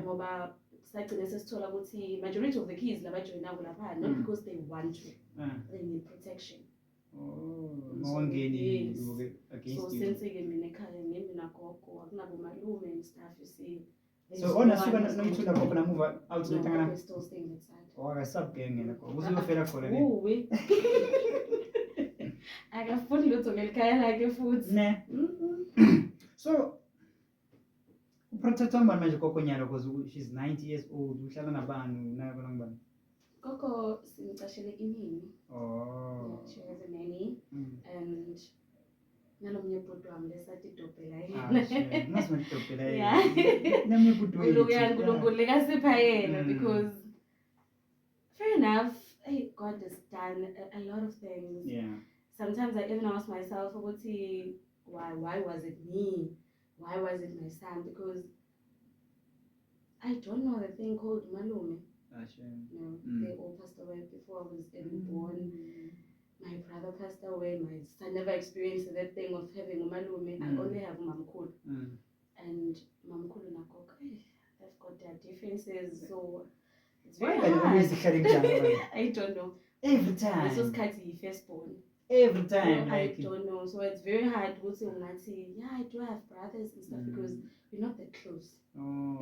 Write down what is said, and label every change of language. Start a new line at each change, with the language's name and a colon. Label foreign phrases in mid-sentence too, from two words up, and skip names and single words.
English: About majority of the kids not because they want to. They need protection. So since and stuff, you see, There's So no ona one
Swati: suka
English: who's going to
Swati: noyithula khona
English: move out No,
Swati: notangana
English: we're still staying inside.
Swati: wakasabgenge lakho uzuyofela khona ke
English: Ooh, we.
Swati: Akafuni lutho ngelikhaya lakhe futhi. ne Mm-mm. so uprotector ngibani manje gogo nyalo
English: because she's 90 years old
Swati: uhlala nabani nabona ngibani Gogo simcashele imini. oh
English: Yeah, she has a nanny and
Swati: nalomnye bhuti wami lesathi dobhela shit masimtopela
English: Yeah.
Swati: namnye bhuti Nguluya uNkulunkulu lekasipha yena Mm.
English: because fair enough, hey, God has done a lot of things. yeah Sometimes I even ask myself, why was it me? Why was it my son? Because I don't know the thing called malume. You know, they all passed away before I was even born. My brother passed away. My son never experienced that thing of having a malume. I only have mamkulu. And mamkulu na gogo, they've got their differences. So it's very hard. I don't know. every This was time
Swati: Kati firstborn.
English: every So time I like don't know. So it's very hard to say, yeah, I do have brothers and stuff because we're not that close. oh,